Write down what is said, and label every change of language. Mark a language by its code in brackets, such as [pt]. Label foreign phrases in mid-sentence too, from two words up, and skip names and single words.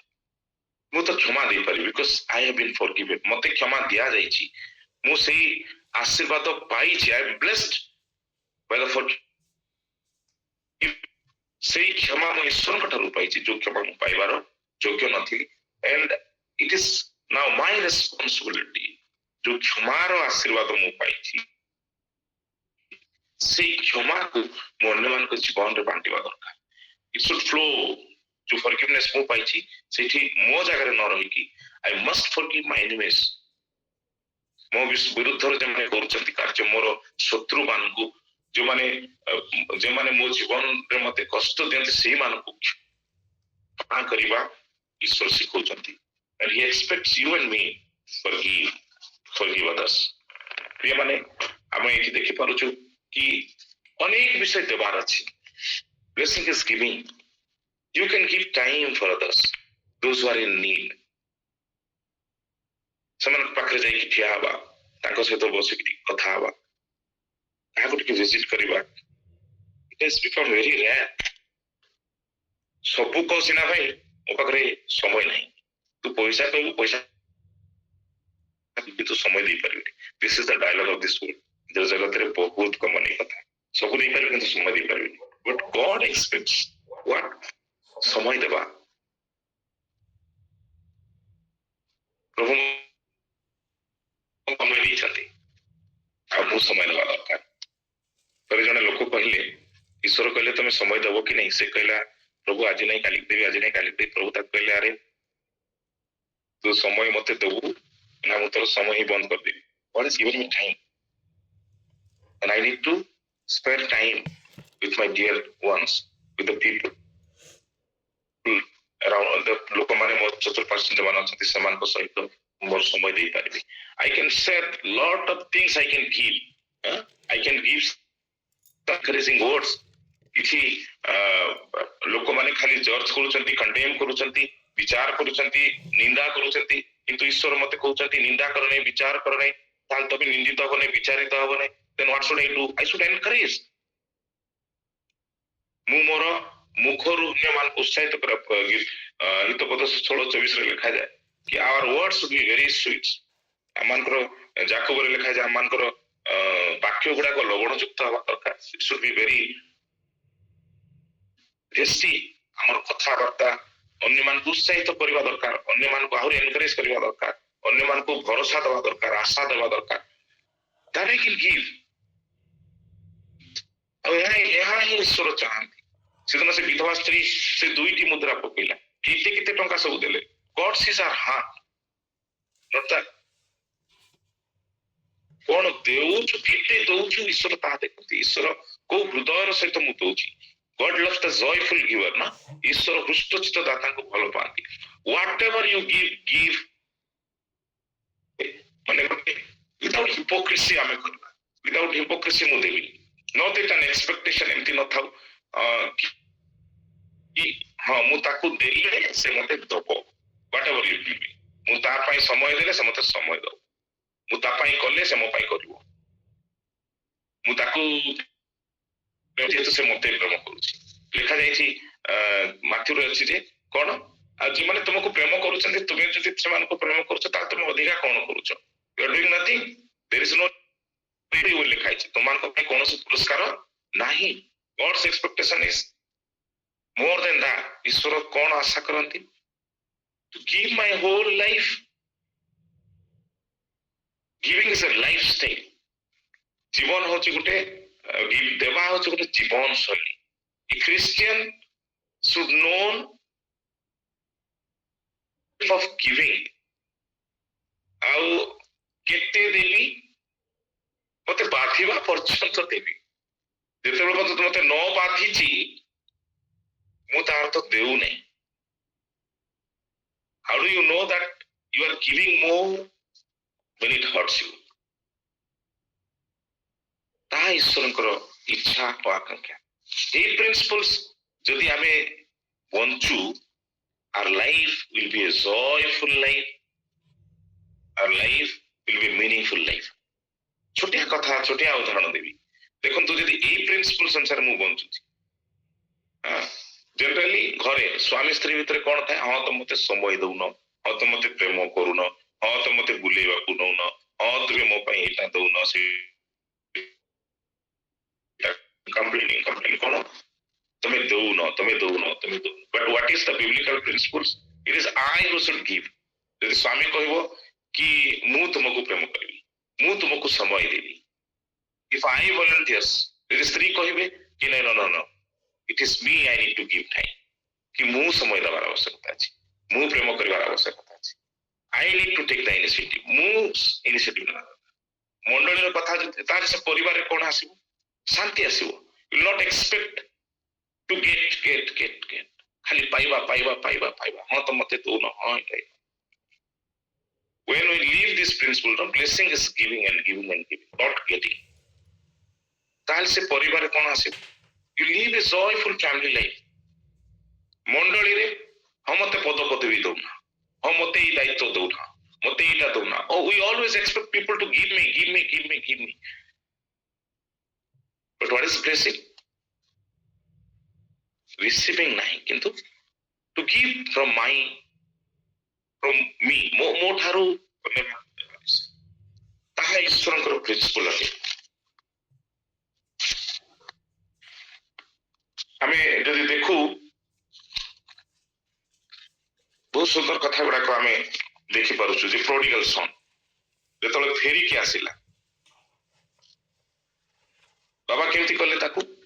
[or] ମୁଁ ତ କ୍ଷମା ଦେଇପାରିବି [en] because I have been forgiven. [or] ମତେ କ୍ଷମା ଦିଆଯାଇଛି, ମୁଁ ସେଇ ଆଶୀର୍ବାଦ ପାଇଛି. [en] I am blessed by the forgive. [or] ସେଇ କ୍ଷମା ମୁଁ ଈଶ୍ୱରଙ୍କ ଠାରୁ ପାଇଛି, ଯୋଉ କ୍ଷମା ମୁଁ ପାଇବାର ଯୋଗ୍ୟ ନଥିଲି. [en] And it is now my responsibility. [or] ଯୋଉ କ୍ଷମାର ଆଶୀର୍ବାଦ ମୁଁ ପାଇଛି, ସେଇ କ୍ଷମାକୁ ମୁଁ ଅନ୍ୟମାନଙ୍କ ଜୀବନରେ ବାଣ୍ଟିବା ଦରକାର. [en] It should flow. [or] ଯୋଉ ଫରଗିଭନେସ୍ ମୁଁ ପାଇଛି ସେଇଠି ମୋ ଜାଗାରେ ନ ରହିକି [en] I must forgive my enemies. [or] ମୋ ବିରୁଦ୍ଧରେ ଯେଉଁମାନେ କରୁଛନ୍ତି କାର୍ଯ୍ୟ, ମୋର ଶତ୍ରୁମାନଙ୍କୁ, ଯେଉଁମାନେ ମୋ ଜୀବନରେ ମତେ କଷ୍ଟ ଦିଅନ୍ତି, ସେଇମାନଙ୍କୁ କ୍ଷମା କରିବା ଈଶ୍ୱର ଶିଖଉଛନ୍ତି. [en] And he expects you and me forgive others. [or] ପ୍ରିୟମାନେ, ଆମେ ଏଠି ଦେଖିପାରୁଛୁ କି ଅନେକ ବିଷୟ ଦେବାର ଅଛି. [en] Blessing is giving. You can give time for others, those who are in need. [or] ସେମାନଙ୍କ ପାଖରେ ଯାଇକି ଠିଆ ହେବା, ତାଙ୍କ ସହିତ ବସିକି ଟିକେ କଥା ହେବା, କାହାକୁ ଟିକେ ଭିଜିଟ କରିବା. [en] It has become very rare. [or] ସବୁ କହ ସିନା ଭାଇ, ମୋ ପାଖରେ ସମୟ ନାହିଁ. ତୁ ପଇସା କହିବୁ, ପଇସା ତୁ ସମୟ ଦେଇପାରିବିନି. [en] This is the dialogue of this world. [or] ଜଗତରେ ବହୁତ କମନ ଏଇ କଥା. ସବୁ ଦେଇପାରିବି କିନ୍ତୁ ସମୟ ଦେଇପାରିବିନି. [en] But God expects what? [or] ସମୟ ଦେବା. ପ୍ରଭୁ ସମୟ ଦେଇଛନ୍ତି, ଆଉ ମୁଁ ସମୟ ଦେବା ଦରକାର. ଥରେ ଜଣେ ଲୋକ କହିଲେ, ଈଶ୍ୱର କହିଲେ ତମେ ସମୟ ଦେବ କି ନାହିଁ? ସେ କହିଲା ପ୍ରଭୁ ଆଜି ନାହିଁ କାଲିକି ଦେବି, ଆଜି ନାହିଁ କାଲିକି ଦେବି. ପ୍ରଭୁ ତାକୁ କହିଲେ ଆରେ ତୁ ସମୟ ମତେ ଦେବୁ ନା ମୁଁ ତୋର ସମୟ ହିଁ ବନ୍ଦ କରିଦେବି. [en] God is giving me time and I need to spend time with my dear ones, with the people around, the [or] ଲୋକମାନେ ମୋ ଚତୁଃପାର୍ଶ୍ୱରେ ଯେଉଁମାନେ ଅଛନ୍ତି ସେମାନଙ୍କ ସହିତ ମୋର ସମୟ ଦେଇପାରିବି. [en] I can share lot of things I can give. I can give encouraging words. [or] କିଛି ଲୋକମାନେ ଖାଲି ଜର୍ଜ କରୁଛନ୍ତି, କଣ୍ଡେମ୍ କରୁଛନ୍ତି, ବିଚାର କରୁଛନ୍ତି, ନିନ୍ଦା କରୁଛନ୍ତି, କିନ୍ତୁ ଈଶ୍ୱର ମତେ କହୁଛନ୍ତି ନିନ୍ଦା କର ନାହିଁ, ବିଚାର କର ନାହିଁ, ତାହେଲେ ତମେ ନିନ୍ଦିତ ହବ ନାହିଁ, ବିଚାରିତ ହବ ନାହିଁ. [en] Then what should I do? I should encourage. [or] ମୁଁ ମୋର ମୁଖରୁ ଅନ୍ୟମାନଙ୍କୁ ଉତ୍ସାହିତ କରିବା. ହିତପଦ 16:24 ଲେଖାଯାଏ କି [en] our words should be very sweet. [or] ଆମମାନଙ୍କର ଯାକୋବରେ ଲେଖାଯାଏ ଆମମାନଙ୍କର ବାକ୍ୟ ଗୁଡାକ ଲବଣ ଯୁକ୍ତ ହେବା ଦରକାର. [en] It should be very tasty. [or] ଆମର କଥାବାର୍ତ୍ତା ଅନ୍ୟମାନଙ୍କୁ ଉତ୍ସାହିତ କରିବା ଦରକାର, ଅନ୍ୟମାନଙ୍କୁ ଆହୁରି ଏନକରେଜ କରିବା ଦରକାର, ଅନ୍ୟମାନଙ୍କୁ ଭରସା ଦେବା ଦରକାର, ଆଶା ଦେବା ଦରକାର. [en] That I can give. [or] ଆଉ ଏହା ହିଁ ଈଶ୍ୱର ଚାହାନ୍ତି ସେଦିନ ସେ ବିଧବା ସ୍ତ୍ରୀ ସେ 2ଟି ମୁଦ୍ରା ପକେଇଲା, କେତେ କେତେ ଟଙ୍କା ସବୁ ଦେଲେ। [en] God sees our heart, not that [or] କଣ ଦେଉଛୁ କେତେ ଦଉଛୁ ଈଶ୍ୱର ତାହା ଦେଖନ୍ତି। ଈଶ୍ୱର କୋଉ ହୃଦୟର ସହିତ ମୁଁ ଦଉଛି। [en] God loves the joyful giver [or] ନା, ଈଶ୍ୱର ହୃଷ୍ଟଚିତ ଦାତାଙ୍କୁ ଭଲ ପାଆନ୍ତି। [en] Whatever you give ମାନେ without hypocrisy [or] ଆମେ କରିବା, [en] without hypocrisy [or] ମୁଁ ଦେବି, [en] not that an expectation [or] ଏମିତି ନଥାଉ କି ହଁ ମୁଁ ତାକୁ ଦେଲେ ସେ ମତେ ଦବ। [en] whatever you give, [or] ମୁଁ ତା ପାଇଁ ସମୟ ଦେଲେ ସେ ମତେ ସମୟ ଦବ, ମୁଁ ତା ପାଇଁ କଲେ ସେ ମୋ ପାଇଁ କରିବ, ମୁଁ ତାକୁ ଯେହେତୁ ସେ ମତେ ପ୍ରେମ କରୁଛି। ଲେଖାଯାଇଛି ମାଥ୍ୟୁରେ ଅଛି ଯେ କଣ, ଆଉ ଯେଉଁମାନେ ତୁମକୁ ପ୍ରେମ କରୁଛନ୍ତି ତୁମେ ଯଦି ସେମାନଙ୍କୁ ପ୍ରେମ କରୁଛ ତାହେଲେ ତୁମେ ଅଧିକା କଣ କରୁଛ? [en] You are doing nothing, there is no reward [or] ଲେଖା ହେଇଛି, ତୁମମାନଙ୍କ ପାଇଁ କୌଣସି ପୁରସ୍କାର ନାହିଁ। [en] God's expectation is more than that. [or] ଈଶ୍ୱର କଣ ଆଶା କରନ୍ତି? [en] To give my whole life. Giving is a lifestyle. [or] ଜୀବନ ହଉଛି ଗୋଟେ ଦେବା ହଉଛି ଗୋଟେ ଜୀବନ ଶୈଳୀ। [en] A Christian should know of giving. [or] ଆଉ କେତେ ଦେବି? ମତେ ବାଧିବା ପର୍ଯ୍ୟନ୍ତ ଦେବି। ଯେତେବେଳେ ପର୍ଯ୍ୟନ୍ତ ମତେ ନ ବାଧିଛି ମୁଁ ତା ଅର୍ଥ ଦେଉନାହିଁ। [en] How do you know that you are giving more when it hurts you? [or] ତାହା ଈଶ୍ୱରଙ୍କର ଇଚ୍ଛା ଓ ଆକାଂକ୍ଷା। ଏଇ ପ୍ରିନ୍ସିପଲ୍ସ ଯଦି ଆମେ ବଞ୍ଚୁ, [en] our life will be a joyful life, our life will be a meaningful life. [or] ଛୋଟିଆ କଥା, ଛୋଟିଆ ଉଦାହରଣ ଦେବି। ଦେଖନ୍ତୁ ଯଦି ଏଇ ପ୍ରିନ୍ସିପଲ୍ସ ଅନୁସାରେ ମୁଁ ବଞ୍ଚୁଛି, ଜେନେରାଲି ଘରେ ସ୍ୱାମୀ ସ୍ତ୍ରୀ ଭିତରେ କଣ ଥାଏ? ହଁ ତ ମତେ ସମୟ ଦଉନ, ହଁ ତ ମତେ ପ୍ରେମ କରୁନ, ହଁ ତ ମତେ ବୁଲେଇବାକୁ ନଉନ, ହଁ ତୁମେ ମୋ ପାଇଁ ଏଇଟା ଦଉନ, ସେ complaining କଣ? ତମେ ଦଉନ। [en] But what is the biblical principles? It is I who should give. [or] ଯଦି ସ୍ୱାମୀ କହିବ କି ମୁଁ ତୁମକୁ ପ୍ରେମ କରିବି, ମୁଁ ତୁମକୁ ସମୟ ଦେବି, [en] if I volunteers, [or] ଯଦି ସ୍ତ୍ରୀ କହିବେ କି [en] no, it is me, I need to give time, [or] କି ମୁଁ ସମୟ ଦେବାର ଆବଶ୍ୟକତା ଅଛି, ମୁଁ ପ୍ରେମ କରିବାର ଆବଶ୍ୟକତା ଅଛି, [en] I need to take the initiative, [or] ମୁଁ ଇନିସିଏଟିଭ ନେବା। ମଣ୍ଡଳୀର କଥା ତାହେଲେ ସେ ପରିବାରରେ କଣ ଆସିବ? ଶାନ୍ତି ଆସିବ। [en] You will not expect to get [or] ଖାଲି ପାଇବା, ହଁ ତ ମତେ ଦଉନ, ହଁ ଏଇଟା। [en] When we leave this principle, no, blessing is giving and giving, not getting. [or] ତାହେଲେ ସେ ପରିବାରରେ କଣ ଆସିବ? [en] You live a joyful family life. [or] ମଣ୍ଡଳୀରେ ହଁ ମତେ ପଦପଦବୀ ଦଉନା, ହଁ ମତେ ଏଇ ଦାୟିତ୍ୱ ଦଉନା, ମତେ ଏଇଟା ଦଉନା। [en] Oh, we always expect people to give me. But what is blessing? Receiving [or] ନାହିଁ, କିନ୍ତୁ [en] to give from me, [or] ମୋ ଠାରୁ ତାହା ଈଶ୍ୱରଙ୍କର ପ୍ରିନ୍ସିପଲ ଅଟେ। ଆମେ ଯଦି ଦେଖୁ ବହୁତ ସୁନ୍ଦର କଥା ଗୁଡାକ ଆମେ ଦେଖିପାରୁଛୁ ଯେ [en] prodigal son [or] ଯେତେବେଳେ ଫେରିକି ଆସିଲା, ବାବା କେମିତି କଲେ ତାକୁ?